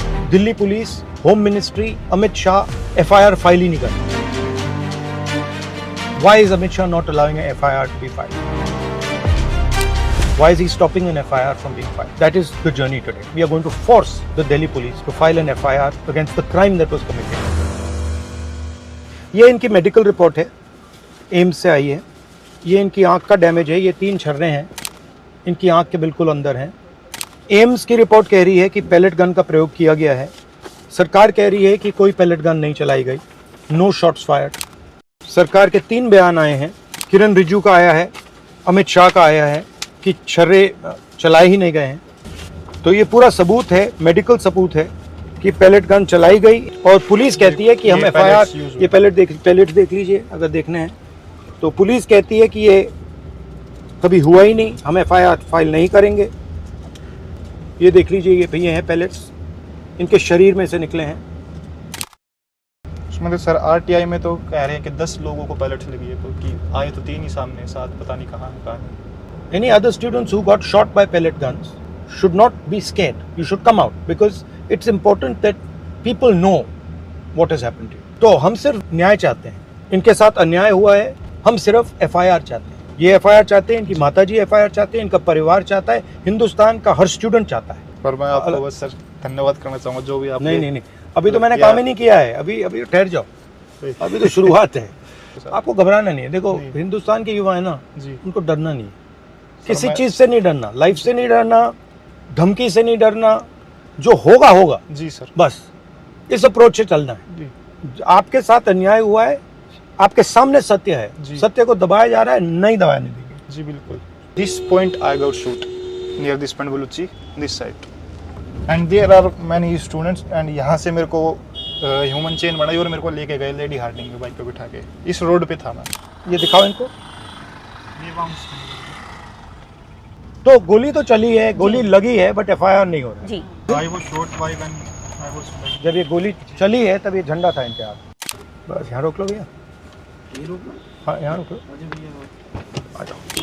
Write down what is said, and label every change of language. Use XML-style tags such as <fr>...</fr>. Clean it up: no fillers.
<hi>Delhi police, home ministry, Amit Shah FIR file ही नहीं करते।</hi> <en>Why is Amit Shah not allowing an FIR to be filed? Why is he stopping an FIR from being filed? That is the journey today. We are going to force the Delhi police to file an FIR against the crime that was committed.</en> <hi>ये इनकी medical report है, AIIMS से आई है। ये इनकी आंख का damage है, ये 3 छर्रे हैं इनकी आंख के बिल्कुल अंदर हैं। एम्स की रिपोर्ट कह रही है कि पैलेट गन का प्रयोग किया गया है। सरकार कह रही है कि कोई पैलेट गन नहीं चलाई गई,</hi> <en>No shots fired.</en> <hi>सरकार के 3 बयान आए हैं, किरण रिजिजू का आया है, अमित शाह का आया है कि छर्रे चलाए ही नहीं गए हैं। तो ये पूरा सबूत है, मेडिकल सबूत है कि पैलेट गन चलाई गई। और पुलिस कहती है कि हम एफआईआर, ये पैलेट देख लीजिए अगर देखने हैं तो। पुलिस कहती है कि ये कभी हुआ ही नहीं, हम एफआईआर फाइल नहीं करेंगे। ये देख लीजिए, ये भैया हैं पैलेट्स, इनके शरीर में से निकले हैं। उसमें सर आरटीआई में तो कह रहे हैं कि 10 लोगों को पैलेट्स लगी है, क्योंकि आए तो 3 ही सामने, 7 पता नहीं कहाँ है।</hi> <en>Any other students who got shot by pellet guns should not be scared. You should come out because it's important that people know what has happened to you.</en> <hi>तो हम सिर्फ न्याय चाहते हैं, इनके साथ अन्याय हुआ है, हम सिर्फ एफआईआर चाहते हैं। ये एफआईआर चाहते हैं, इनकी माताजी एफआईआर चाहते हैं, इनका परिवार चाहता है, हिंदुस्तान का हर स्टूडेंट चाहता है। पर मैं आपको बस सर धन्यवाद करना चाहूँगा जो भी आप। नहीं, अभी तो मैंने काम ही नहीं किया है, अभी ठहर जाओ, अभी तो शुरुआत है। आपको घबराना नहीं है। देखो हिंदुस्तान के युवा है ना, उनको डरना नहीं है, किसी चीज से नहीं डरना, लाइफ से नहीं डरना, धमकी से नहीं डरना, जो होगा होगा जी सर। बस इस अप्रोच से चलना है। आपके साथ अन्याय हुआ है, आपके सामने सत्य है, सत्य को दबाया जा रहा है, नहीं दबाने देंगे। जी बिल्कुल।</hi> <en>this point I got shoot near this point Baluchi this side and there are many students and</en> <hi>यहाँ से मेरे को ह्यूमन चेन बनाई और मेरे को लेके गए लेडी हार्डिंग में बाइक पे बिठा के। इस रोड पे था मैं। ये दिखाओ इनको। तो गोली तो चली है, गोली लगी है, बट एफआईआर नहीं हो रहा जी।</hi> <en>I was shot by when I was like...</en> <hi>जब ये गोली चली है तब ये झंडा था इनके हाथ। बस यहाँ रोक लो भैया, हाँ यहाँ रोक लो, आ जाओ।</hi>